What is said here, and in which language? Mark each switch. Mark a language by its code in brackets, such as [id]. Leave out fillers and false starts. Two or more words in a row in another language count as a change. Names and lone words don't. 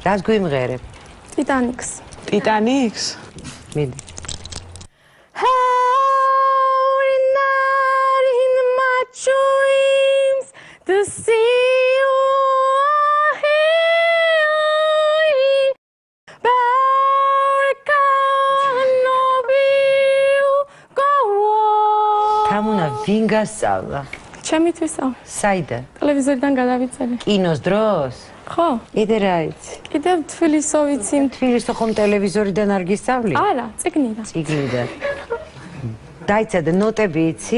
[ka] რას გვიმღერებ? Titanics. Titanics? მიდი. [en] To see you here, back on you go on. [ka] თამუნა ვინ გასწავლა? ჩემთვის საიდან? ტელევიზორიდან გადავიწერე. კინოს დროს? ხო? კიდე რა იცი? კიდევ თბილისო ვიცი. თბილისო ხომ ტელევიზორიდან არ გისწავლი? არა, წიგნიდან. წიგნიდან. დაიცადე ნოტები იცი?